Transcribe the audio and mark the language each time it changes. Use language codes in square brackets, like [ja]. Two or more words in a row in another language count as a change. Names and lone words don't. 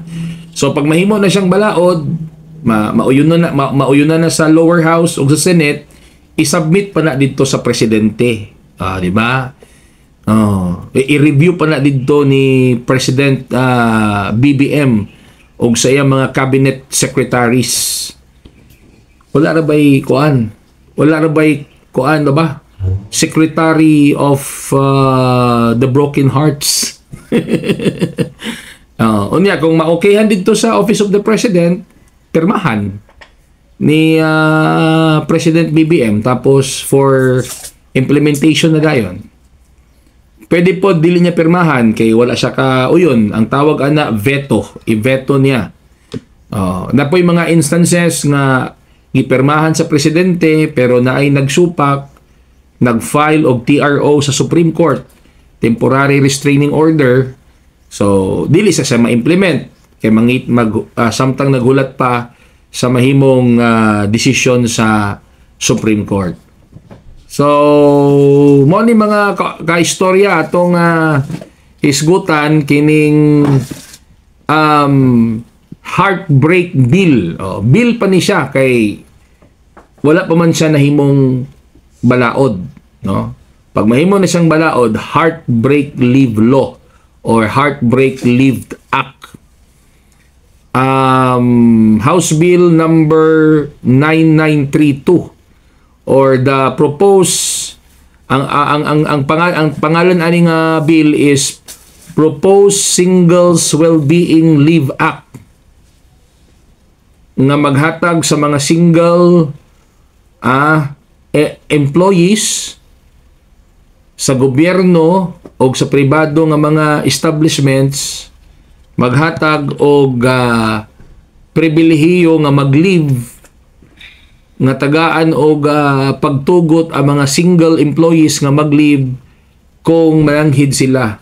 [ceb] So pag mahimo na siyang balaod, mauyunan na sa [en] lower house [ceb] o sa Senate, i-submit pa na dito sa presidente. [tl] Di ba? [ceb] I-review pa na dito ni President BBM o sa iyang mga [en] cabinet secretaries. [ceb] Wala ra ba'y kuan? Wala ra ba'y kuan na ba? [en] Secretary of the Broken Hearts. [ceb] Unya, kung ma-okayhan dito sa Office of the President, pirmahan ni President BBM, tapos [en] for implementation [ceb] na dayon. Pwede po dili niya pirmahan kay wala siya kauyon. Ang tawag ana veto, i-veto niya. Na po yung mga instances nga gipirmahan sa presidente pero na ay nagsupak, nag-file og TRO sa Supreme Court, [en] temporary restraining order. [ceb] So dili sa ma-implement kay samtang naghulat pa sa mahimong desisyon sa Supreme Court. So, mo ni mga kaistorya atong isgutan kining [en] heartbreak bill. [ceb] Bill pa ni siya kay wala pa man siya nahimong balaod, no? Pag mahimo na siyang balaod, [en] heartbreak leave law or heartbreak leave act. [ceb] House Bill number 9932 or [en] the proposed [ceb] ang pangalan aning bill is Proposed Singles Wellbeing Leave Act nga maghatag sa mga single employees sa gobyerno o sa pribado nga mga establishments, maghatag og pribilehiyo nga mag-leave nga tagaan og pagtugot ang mga [en] single employees [ceb] nga mag-leave kung malanghid sila.